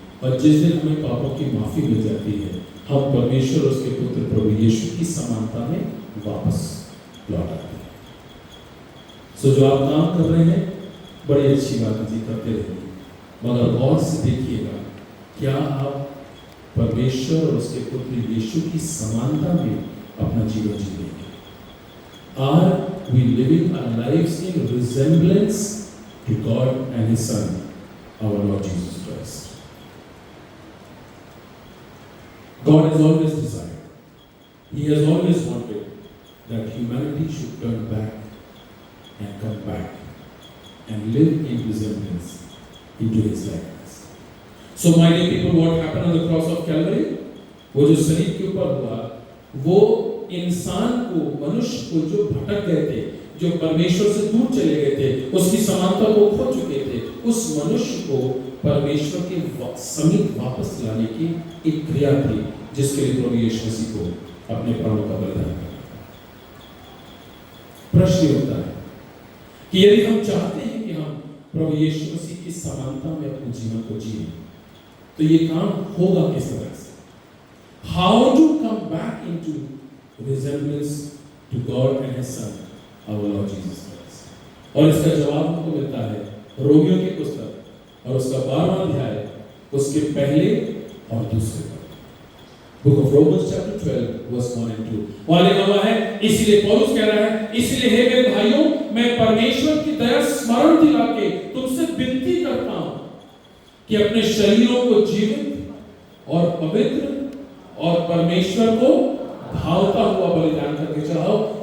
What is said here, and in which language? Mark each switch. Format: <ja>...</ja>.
<hi>और जिस दिन हमें पापों की माफी मिल जाती है, हम परमेश्वर और उसके पुत्र प्रभु यीशु की समानता में वापस लौट आते हैं। सो जो आप काम कर रहे हैं बड़ी अच्छी बात है जी, करते रहिए, मगर गौर से देखिएगा क्या आप परमेश्वर और उसके पुत्र यीशु की समानता में अपना जीवन जीएंगे।</hi> <en>Are we living our lives in resemblance to God and His Son, our Lord Jesus Christ? God has always desired, He has always wanted that humanity should turn back and come back and live in resemblance into His likeness. So my dear people, what happened on the cross of Calvary?</en> <hi>वो जो सलीब के ऊपर हुआ, वो इंसान को, मनुष्य को जो भटक गए थे, जो परमेश्वर से दूर चले गए थे, उसकी समानता को खो चुके थे, उस मनुष्य को परमेश्वर के समीप वापस लाने की एक क्रिया थी जिसके लिए प्रभु यीशु मसीह को अपने प्राणों का बलिदान करना। प्रश्न होता है कि यदि हम चाहते हैं कि हम प्रभु यीशु मसीह की समानता में अपने जीवन को जिए, तो ये काम होगा किस तरह से?</hi> <en>How to come back into resemblance to God and His Son, our Lord Jesus Christ?</en> <hi>और इसका जवाब हमको मिलता है रोमियो की पुस्तक और उसका 12वां अध्याय, उसके पहले और दूसरे पद।</hi> <en>Book of Romans chapter 12 verse 1 and 2।</en> <hi>वहां लिखा हुआ है, इसलिए पौलुस कह रहा है, इसलिए हे मेरे भाइयों, मैं परमेश्वर की दया स्मरण दिला के तुमसे विनती करता हूं कि अपने शरीरों को जीवित और पवित्र और परमेश्वर को भावता हुआ बलिदान करके चढ़ाओ।</hi>